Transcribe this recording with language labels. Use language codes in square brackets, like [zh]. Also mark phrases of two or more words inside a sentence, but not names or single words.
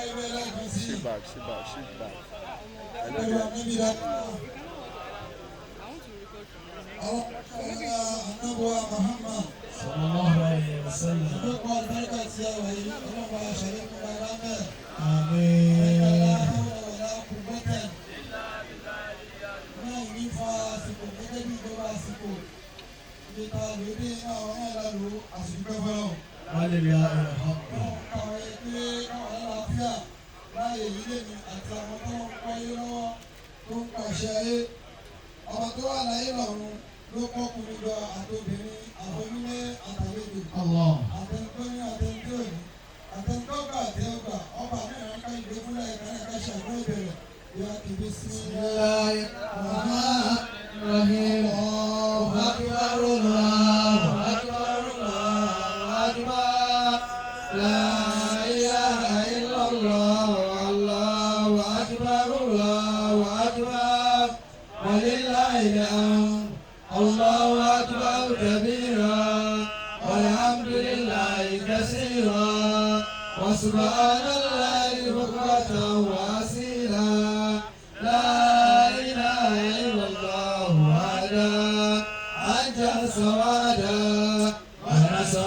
[ar] صلى الله عليه وسلم آمين ولله الحمد [yo] láàyè yìí lèmi àti àwọn tó ń kọ́ yé lọ́wọ́ tó ń pàṣẹ ayé ọmọ tó wà láyé lọ́run ló kọ́kùnrin lọ àtòbìnrin àtòmílé àtàlejò [ar] الله [yo] àtẹnudọ́ní àtẹnudọ́ní àtẹnudọ́gba àtẹnudọ́gba ọba mẹ́rin ká ìgbé fúnlẹ̀ ìkànnì ká ṣàgbọ́ ìbẹ̀rẹ̀ ìyá kìbí sí [ar] بسم الله الرحمن الرحيم الله أكبر الله أكبر الله أكبر لا إله إلا الله الله أكبر الله أكبر ولله الحمد الله أكبر كبيرا والحمد لله كثيرا وسبحان الله بكرة وأصيلا لا إله إلا الله وحده أنجز وعدا ونصر